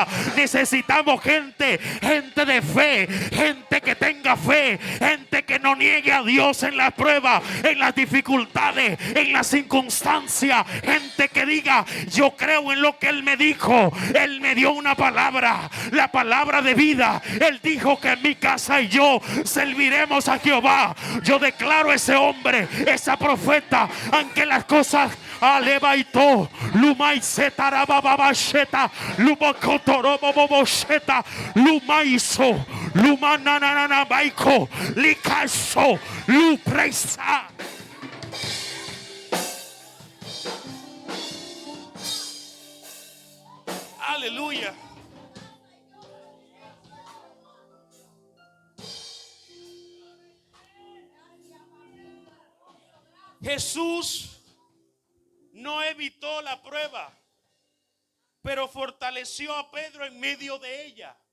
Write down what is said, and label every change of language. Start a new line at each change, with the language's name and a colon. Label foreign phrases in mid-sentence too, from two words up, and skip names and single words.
Spanish: Necesitamos gente de fe, gente que tenga fe, gente que no niegue a Dios en las pruebas, en las dificultades, en las circunstancias. Gente que diga, yo creo en lo que Él me dijo. Él me dio una palabra, la palabra de vida. Él dijo que en mi casa y yo serviremos a Jehová. Yo declaro ese hombre, esa profeta, aunque las cosas alebaito, lumai setarababasheta, lumokotorobobosheta, lumaiso, lumananana baiko, likaso, lupresa. Aleluya. Jesús no evitó la prueba, pero fortaleció a Pedro en medio de ella.